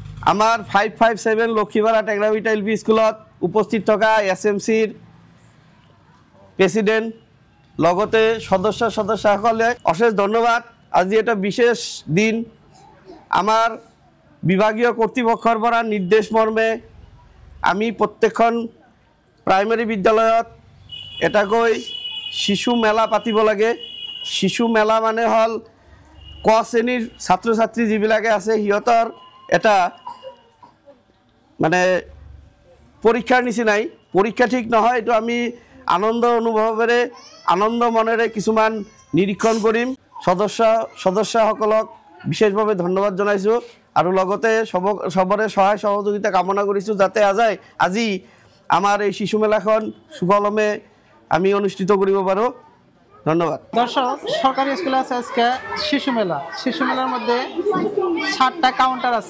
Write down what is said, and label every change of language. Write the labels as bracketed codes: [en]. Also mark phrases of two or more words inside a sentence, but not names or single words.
[as] আমার 557 লক্ষ্মীপাড়া টেকনাবিটা এলপি স্কুলত উপস্থিত থকা SMCৰ প্রেসিডেন্ট লগতে সদস্যসকলে অশেষ ধন্যবাদ। আজি এটা বিশেষ দিন। আমার বিভাগীয় কর্তৃপক্ষৰ পৰা নির্দেশ মর্মে আমি প্রত্যেকখন প্রাইমারি বিদ্যালয়ত এটাকৈ শিশু মেলা পাতিব লাগে। শিশু মেলা মানে হল ক শ্রেণীর ছাত্র ছাত্রী যিবিলাকে আছে সিহঁতৰ এটা মানে পরীক্ষার নিচিনাই। পরীক্ষা ঠিক নহয়, এটো আমি আনন্দ অনুভবেৰে আনন্দ মনেৰে কিছুমান নিৰীক্ষণ কৰিম। সদস্যসকলক বিশেষভাৱে ধন্যবাদ জনাইছোঁ আৰু লগতে সবৰে সহায় সহযোগিতা কামনা কৰিছোঁ যাতে আজি আমাৰ এই শিশু মেলাখন সুকলমে আমি অনুষ্ঠিত কৰিব পাৰোঁ। ধন্যবাদ। [bn] দর্শক, সরকারি স্কুলে আছে আজকে শিশু মেলা। শিশু মেলার মধ্যে 7টা কাউন্টার আছে।